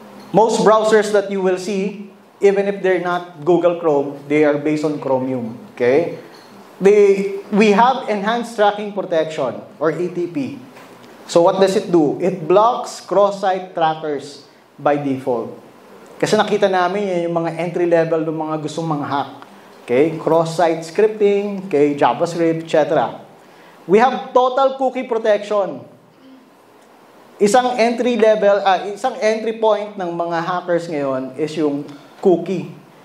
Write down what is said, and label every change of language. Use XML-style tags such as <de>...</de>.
<en>Most browsers that you will see, even if they're not Google Chrome, they are based on Chromium. Okay? We have enhanced tracking protection, or ETP. So what does it do? It blocks cross-site trackers by default.</en> <tl>Kasi nakita namin yung mga entry-level ng mga gustong mga hack.</tl> <en>Okay? Cross-site scripting, okay? JavaScript, etc. We have total cookie protection.</en> <tl>Isang entry point ng mga hackers ngayon is yung cookie.</tl>